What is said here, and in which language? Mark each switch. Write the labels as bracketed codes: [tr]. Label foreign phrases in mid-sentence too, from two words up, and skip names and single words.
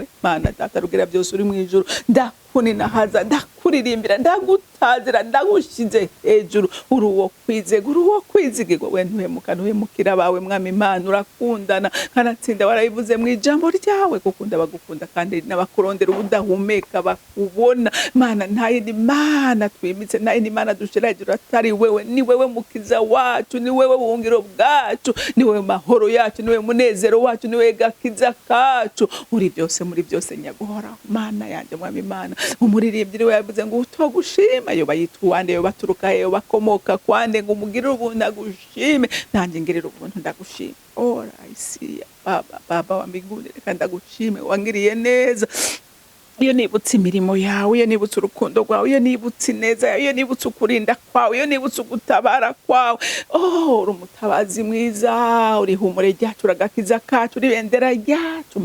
[rn] Mana Data rugira byose uri mu ijuru, ndakuninahaza, ndakuririmbira, ndagutazira, ndagushize hejuru. Uri uwo kwizigwa, uri uwo kwizigirwa, we ntuhemukira abawe Mwami Imana, urakundana kanatsinda. Warabivuze mu ijambo ryawe gukunda bagukunda kandi n'abakurondera ubudahumeka bakubona. Mana nta yindi Mana twimitse, nta yindi Mana dushira hejuru atari wewe. Ni wewe mukiza wacu, ni wewe buhungiro bwacu, ni wewe mahoro yacu, ni wewe munezero wacu, ni wewe gakiza kacu. Uri byose muri byose nyaguhora. Mana yanje Mwami Imana, umuririmbyi we yavuze ngo utogushima yoba yitwa wande, yoba turuka he, yoba komoka kwande, ngo umugirire ubuntu agushime, nanjye ngirira ubuntu ndagushima. [en] I see [sw] Baba wa mbinguni, [rn] reka ndagushime, wangiriye neza. Iyo nibutse imirimo yawe, iyo nibutse urukundo rwawe, iyo nibutse neza yawe, iyo nibutse ukurinda kwawe, iyo nibutse ugutabara kwawe. Uri umutabazi mwiza, uri ihumure ryacu, uragakiza kacu, uri bendera ryacu.